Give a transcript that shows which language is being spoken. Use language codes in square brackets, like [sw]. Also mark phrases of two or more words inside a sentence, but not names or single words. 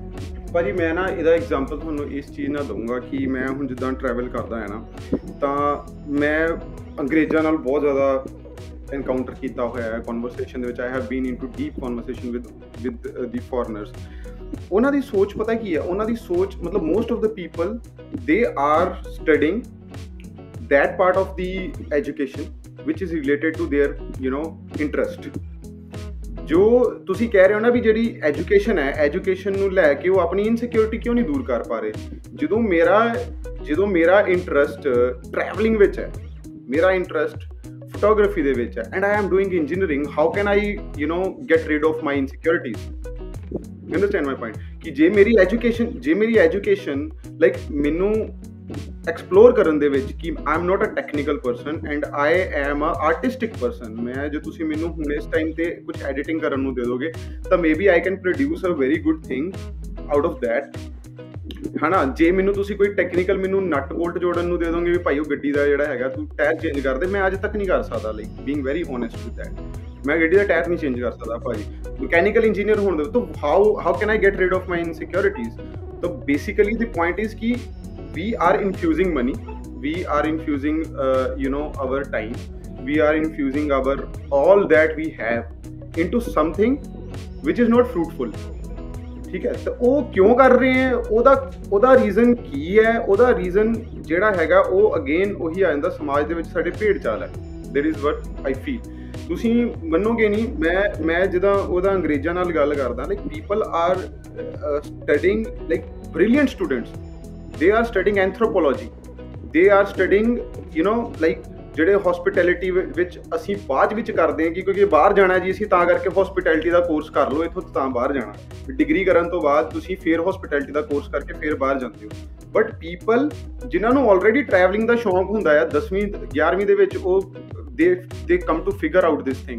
[pa] ਭਾਜੀ ਮੈਂ ਨਾ ਇਹਦਾ ਐਗਜ਼ਾਮਪਲ ਤੁਹਾਨੂੰ ਇਸ ਚੀਜ਼ ਨਾਲ ਦਊਂਗਾ ਕਿ ਮੈਂ ਹੁਣ ਜਿੱਦਾਂ ਟਰੈਵਲ ਕਰਦਾ ਹੈ ਨਾ, ਤਾਂ ਮੈਂ ਅੰਗਰੇਜ਼ਾਂ ਨਾਲ ਬਹੁਤ ਜ਼ਿਆਦਾ ਐਨਕਾਊਂਟਰ ਕੀਤਾ ਹੋਇਆ ਹੈ ਕਨਵਰਸੇਸ਼ਨ ਦੇ ਵਿੱਚ। [en] I have been into deep conversation with the foreigners. [pa] ਉਹਨਾਂ ਦੀ ਸੋਚ ਪਤਾ ਕੀ ਹੈ? ਉਹਨਾਂ ਦੀ ਸੋਚ ਮਤਲਬ [en] most of the people they are studying that part of the education which is related to their interest। [pa] ਜੋ ਤੁਸੀਂ ਕਹਿ ਰਹੇ ਹੋ ਨਾ ਵੀ ਜਿਹੜੀ ਐਜੂਕੇਸ਼ਨ ਹੈ, ਐਜੂਕੇਸ਼ਨ ਨੂੰ ਲੈ ਕੇ ਉਹ ਆਪਣੀ ਇਨਸਿਕਿਉਰਿਟੀ ਕਿਉਂ ਨਹੀਂ ਦੂਰ ਕਰ ਪਾ ਰਹੇ? ਜਦੋਂ ਮੇਰਾ ਇੰਟਰਸਟ ਟਰੈਵਲਿੰਗ ਵਿੱਚ ਹੈ, ਮੇਰਾ ਇੰਟਰਸਟ ਫੋਟੋਗ੍ਰਾਫੀ ਦੇ ਵਿੱਚ ਹੈ, [en] and I am doing engineering, how can I get rid of my insecurities? You understand my point? [pa] ਕਿ ਜੇ ਮੇਰੀ ਐਜੂਕੇਸ਼ਨ ਲਾਈਕ ਮੈਨੂੰ ਐਕਸਪਲੋਰ ਕਰਨ ਦੇ ਵਿੱਚ ਕਿ [en] I am not a technical person and I am a artistic person. [pa] ਮੈਂ ਜੇ ਤੁਸੀਂ ਮੈਨੂੰ ਹੁਣ ਇਸ ਟਾਈਮ ਤੇ ਕੁਝ ਐਡੀਟਿੰਗ ਕਰਨ ਨੂੰ ਦੇ ਦੋਗੇ ਤਾਂ [en] maybe I can produce a very good thing out of that, [pa] ਹੈ ਨਾ। ਜੇ ਮੈਨੂੰ ਤੁਸੀਂ ਕੋਈ ਟੈਕਨੀਕਲ ਮੈਨੂੰ [en] nut bolt [pa] ਜੋੜਨ ਨੂੰ ਦੇ ਦੋਗੇ ਵੀ ਭਾਈ ਉਹ ਗੱਡੀ ਦਾ ਜਿਹੜਾ ਹੈਗਾ ਤੂੰ [en] tyre change [pa] ਕਰ ਦੇ, ਮੈਂ ਅੱਜ ਤੱਕ ਨਹੀਂ ਕਰ ਸਕਦਾ। [en] like being very honest with that, [pa] ਮੈਂ ਗੱਡੀ ਦਾ ਟਾਇਰ ਨਹੀਂ ਚੇਂਜ ਕਰ ਸਕਦਾ ਭਾਜੀ। [en] mechanical engineer [pa] ਹੋਣ ਦੇ ਤਾਂ [en] how can I get rid of my insecurities? ਤਾਂ basically the point is ਕਿ we are infusing money, we are infusing our time, we are infusing our all that we have into something which is not fruitful। [pa] ਠੀਕ ਹੈ, ਤਾਂ ਉਹ ਕਿਉਂ ਕਰ ਰਹੇ ਹੈ? ਉਹਦਾ ਰੀਜ਼ਨ ਕੀ ਹੈ? ਉਹਦਾ ਰੀਜ਼ਨ ਜਿਹੜਾ ਹੈਗਾ ਉਹ ਅਗੇਨ ਉਹੀ ਆ ਜਾਂਦਾ, ਸਮਾਜ ਦੇ ਵਿੱਚ ਸਾਡੇ ਭੇਡ ਚਾਲ ਹੈ। [en] that is what I feel। [pa] ਤੁਸੀਂ ਮੰਨੋਗੇ ਨਹੀਂ, ਮੈਂ ਜਿੱਦਾਂ ਉਹਦਾ ਅੰਗਰੇਜ਼ਾਂ ਨਾਲ ਗੱਲ ਕਰਦਾ, [en] like people are studying like brilliant students, they are studying anthropology, they are studying like [pa] ਜਿਹੜੇ ਹੌਸਪਿਟੈਲਿਟੀ ਵਿੱਚ ਅਸੀਂ ਬਾਅਦ ਵਿੱਚ ਕਰਦੇ ਹਾਂ ਕਿ ਕਿਉਂਕਿ ਬਾਹਰ ਜਾਣਾ ਜੀ ਅਸੀਂ ਤਾਂ ਕਰਕੇ ਹੌਸਪਿਟੈਲਿਟੀ ਦਾ ਕੋਰਸ ਕਰ ਲਓ ਇੱਥੋਂ ਤਾਂ ਬਾਹਰ ਜਾਣਾ, ਡਿਗਰੀ ਕਰਨ ਤੋਂ ਬਾਅਦ ਤੁਸੀਂ ਫਿਰ ਹੌਸਪਿਟੈਲਿਟੀ ਦਾ ਕੋਰਸ ਕਰਕੇ ਫਿਰ ਬਾਹਰ ਜਾਂਦੇ ਹੋ। [en] but people [pa] ਜਿਨ੍ਹਾਂ ਨੂੰ ਆਲਰੇਡੀ ਟਰੈਵਲਿੰਗ ਦਾ ਸ਼ੌਂਕ ਹੁੰਦਾ ਆ 10ਵੀਂ 11ਵੀਂ ਦੇ ਵਿੱਚ, ਉਹ [en] they come to figure out this thing.